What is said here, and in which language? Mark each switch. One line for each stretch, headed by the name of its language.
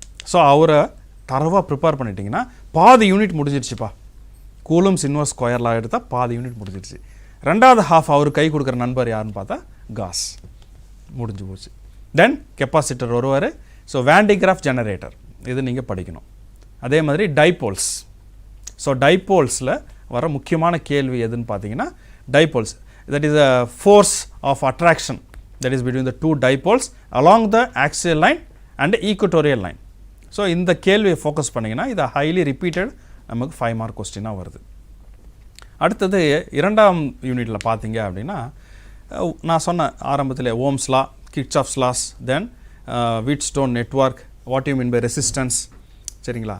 Tamil: So அவரை தரவாக prepare பண்ணிட்டீங்கன்னா பாதி யூனிட் முடிஞ்சிருச்சுப்பா. கூலம்ஸ் இன்வர்ஸ் ஸ்கொயர் லா எடுத்தால் பாதி யூனிட் முடிஞ்சிருச்சு. 2வது ஹாஃப் அவர் கை கொடுக்குற நண்பர் யாருன்னு பார்த்தா காஸ், முடிஞ்சு போச்சு. தென் கெப்பாசிட்டர் வருவார். ஸோ வேண்டிகிராஃப் ஜெனரேட்டர் இது நீங்கள் படிக்கணும். அதே மாதிரி டைபோல்ஸ். ஸோ டைபோல்ஸில் வர முக்கியமான கேள்வி எதுன்னு பார்த்தீங்கன்னா
English: dipoles, that is a force of attraction that is between the 2 dipoles along the axial line and equatorial line.
Tamil: So இந்த கேள்வியை ஃபோக்கஸ் பண்ணிங்கன்னா இது ஹைலி ரிப்பீட்டட் நமக்கு 5 மார்க் கொஸ்டினாக வருது. அடுத்தது 2ஆம் யூனிட்டில் பார்த்தீங்க அப்படின்னா நான் சொன்ன ஆரம்பத்தில் Ohm's law, Kirchhoff's loss, then Wheatstone network,
English: what you mean by resistance,
Tamil: சரிங்களா.